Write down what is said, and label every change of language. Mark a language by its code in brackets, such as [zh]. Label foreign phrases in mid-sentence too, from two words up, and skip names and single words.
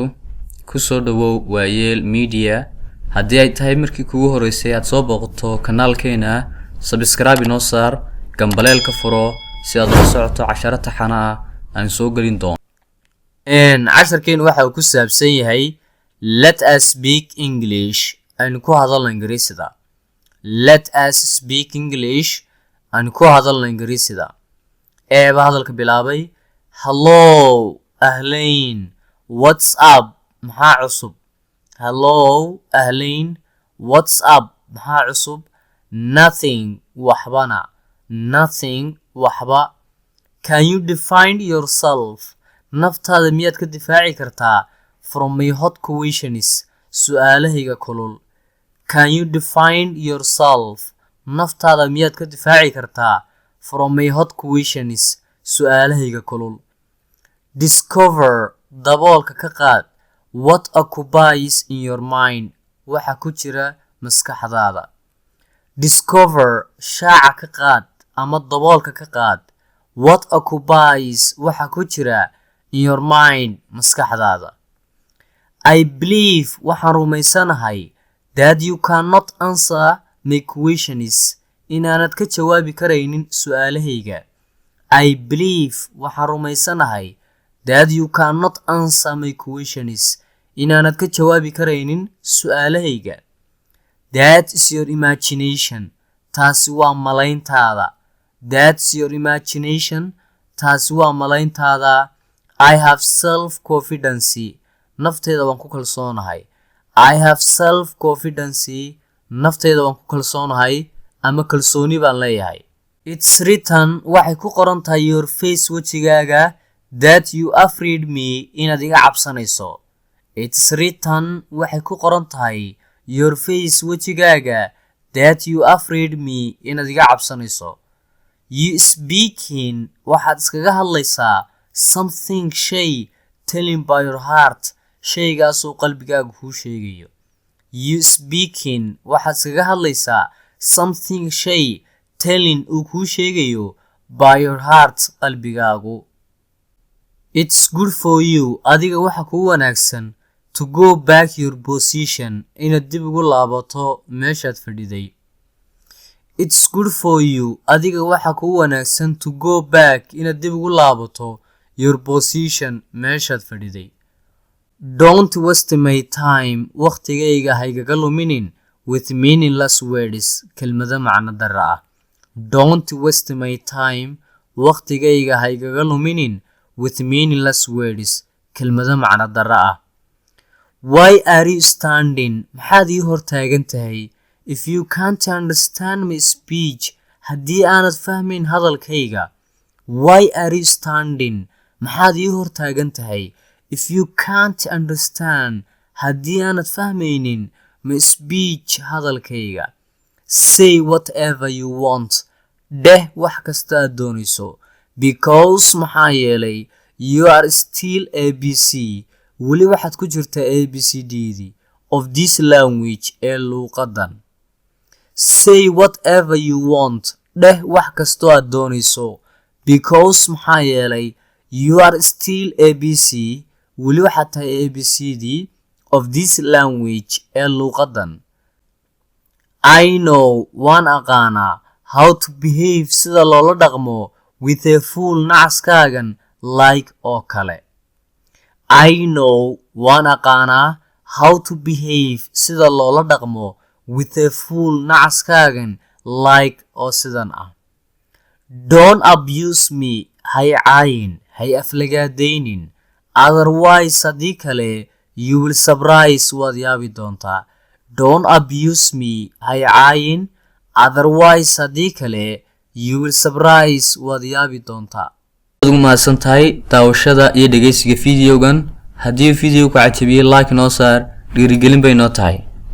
[so] Kusoo dhawow waayeel media. Haddii ay tahay markii kugu horeysay aad soo booqato kanaalkeena, subscribe inoo saar, gambaleelka furo si aad u socoto casharada taxana aan soo galin doono. casharkeen waxa uu ku saabsan yahay [en] let us speak English [so] aan ku hadalno Ingiriisida. [en] Let us speak English [so] aan ku hadalno Ingiriisida. Ba hadalka bilaabay. Hello, ahlan. [en] What's up? [so] Maxaa cusub? Hello, ahlan. [en] What's up? [so] Maxaa cusub? [en] Nothing, waxbana. Nothing, waxba. Can you define yourself? [so] Naftaada miyaad ka difaaci kartaa [en] from my hot questions? [so] Su'aalahayga kulul. [en] Can you define yourself? [so] Naftaada miyaad ka difaaci kartaa [en] from my hot questions? [so] Su'aalahayga kulul. Discover, daboolka ka qaad. [en] What occupies in your mind? [so] Waxa ku jira maskaxdaada. Discover, shaaca ka qaad ama daboolka ka qaad. [en] What occupies, [so] waxa ku jira [en] in your mind, maskaxdaada. I believe, [so] waxaan rumaysanahay [en] that you cannot answer my questions, [so] inaanad ka jawaabi karaynin su'aalahayga. [en] I believe, [so] waxaan rumaysanahay [en] that you cannot answer my questions, [so] inaanad ka jawaabi karaynin su'aalahayga. [en] That is your imagination, [so] taasi waa malayntaada. [en] That's your imagination, [so] taasi waa malayntaada. [en] I have self-confidence, [so] naftayda waan ku kalsoonahay. [en] I have self-confidence, [so] naftayda waan ku kalsoonahay ama kalsooni baan leeyahay. [en] It's written, [so] waxay ku qoran tahay [en] your face [so] wajigaaga, [en] that you afraid me, [so] inaad iga cabsanayso. [en] It's written, [so] waxay ku qoran tahay [en] your face [so] wajigaaga, [en] that you afraid me, [so] inaad iga cabsanayso. [en] You speaking, [so] waxaad iskaga hadlaysaa something shay, [en] telling by your heart, [so] shaygaasoo qalbigaagu kuu sheegayo. [en] You speaking, [so] waxaad iskaga hadlaysaa something shay, telling uu kuu sheegayo [en] by your heart, [so] qalbigaagu. [en] It's good for you, [so] adiga waxa kuu wanaagsan [en] to go back your position, [so] inaad dib ugu laabato meeshaad fadhiday. [en] It's good for you, [so] adiga waxa kuu wanaagsan [en] to go back, [so] inaad dib ugu laabato [en] your position, [so] meeshaad fadhiday. [en] Don't waste my time, [so] waqtigayga haygaga luminin [en] with meaningless words, [so] kelmado macno darro ah. [en] Don't waste my time, [so] waqtigayga haygaga luminin [en] with meaningless words, [so] kelmado macno darro ah. [en] Why are you standing? [so] Maxaad ii hortaagan tahay? [en] If you can't understand my speech, [so] haddii aanad fahmayn hadalkayga. [en] Why are you standing? [so] Maxaad ii hortaagan tahay? [en] If you can't understand, [so] haddii aanad fahmaynin [en] my speech, [so] hadalkayga. [en] Say whatever you want. [so] Dheh wax kasta aad doonayso. [en] Because [so] maxaa yeelay [en] you are still ABC. [so] Weli waxaad ku jirtaa ABCD [en] of this language [so] ee luuqadan. [en] Say whatever you want. [so] Dheh wax kastoo aad doonayso. [en] Because [so] maxaa yeelay [en] you are still ABC. [so] Weli waxaad tahay ABCD [en] of this language [so] ee luuqadan. [en] I know, [so] waan aqaanaa [en] how to behave, [so] sida loola dhaqmo [en] with a fool, [so] nacaskaagan like oo kale. [en] I know, [so] waan aqaanaa [en] how to behave, [so] sida loola dhaqmo [en] with a fool, [so] nacaskaagan like oo sidan ah. [en] Don't abuse me, [so] hay caayin, hay aflagaadaynin. [en] Otherwise, [so] haddii kale [en] you will surprise, [so] waad yaabi doontaa. [en] Don't abuse me, [so] hay caayin. Otherwise, haddii kale [en] you will surprise, [so] waad yaabi doontaa. Waad ugu mahadsan tahay daawashada iyo dhegeysiga videogan. Haddii video ku cajabiyay like noo saar, dhiirigelin bay noo tahay.